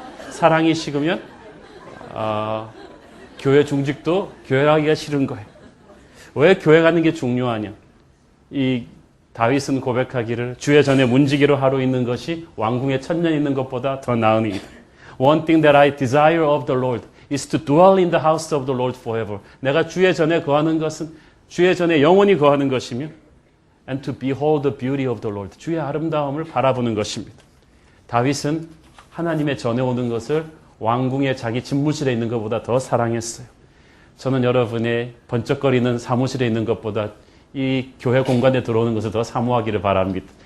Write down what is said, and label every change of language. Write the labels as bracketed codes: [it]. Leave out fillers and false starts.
[ko] 사랑이 식으면 교회 중직도 교회 가기가 싫은 거예요. 왜 교회 가는 게 중요하냐. 이 다윗은 고백하기를 주의 전에 문지기로 하루 있는 것이 왕궁에 1000년 있는 것보다 더 나은 일이다. [en] One thing that I desire of the Lord is to dwell in the house of the Lord forever. [ko] 내가 주의 전에 거하는 것은 주의 전에 영원히 거하는 것이며 [en] and to behold the beauty of the Lord. [ko] 주의 아름다움을 바라보는 것입니다. 다윗은 하나님의 전에 오는 것을 왕궁의 자기 집무실에 있는 것보다 더 사랑했어요. 저는 여러분의 번쩍거리는 사무실에 있는 것보다 이 교회 공간에 들어오는 것을 더 사모하기를 바랍니다.